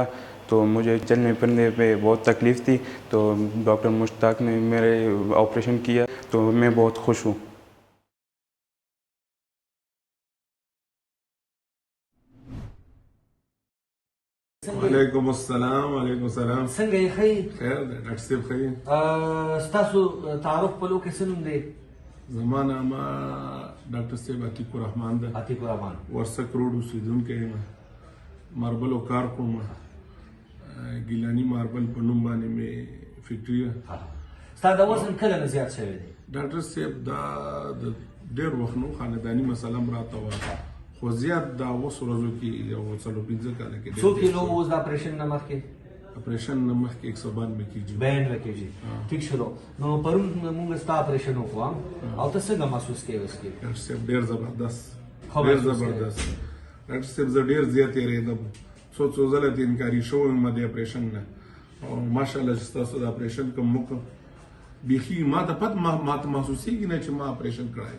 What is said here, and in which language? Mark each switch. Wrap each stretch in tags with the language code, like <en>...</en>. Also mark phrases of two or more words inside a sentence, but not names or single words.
<ur>تو مجھے چلنے پھرنے پہ بہت تکلیف تھی، تو ڈاکٹر مشتاق نے میرے آپریشن کیا تو میں بہت خوش ہوں.</ur> <ar>وعلیکم السلام. وعلیکم السلام.</ar> <ps>څنګه یې ښه؟ خیر دی ډاکټر صاحب. ښه ستاسو تعارف په لو کې څه نوم دی؟ زما نام ډاکټر صاحب عتیق الرحمان ده. عتیق الرحمان. ورسک روډ اوسیدونکی یم. ماربلو کار کوم. ګیلاني ماربل په نوم باندې مې فیکټري ده. ستا د وزن کله نه زیات شوی دی؟ ډاکټر صاحب دا د ډېر وخت نو خانداني مسله هم راته وه، خو زیات دا اوس ورځو کې یو 4-5 کاله کې څو کیلو اوس د اپریشن نه مخکې؟ اپریشن نه مخکې 192 kg. 92 kg. ٹھیک شلو. نو پرون موږ ستا اپریشن وکړو او ته څنګه محسوس کوې اوس کې؟ ډاکټر صاحب ډېر زبردست، ډېر زبردست. ډاکټر صاحب زه ډېر زیات یېرېدم، څو ځله ته انکاري شوی یم د اپریشن نه، او ماشاءالله چې ستاسو د اپریشن کوم وکړ بیخي ما ته پته ما ته محسوسېږي نه چې ما اپریشن کړی.</ps>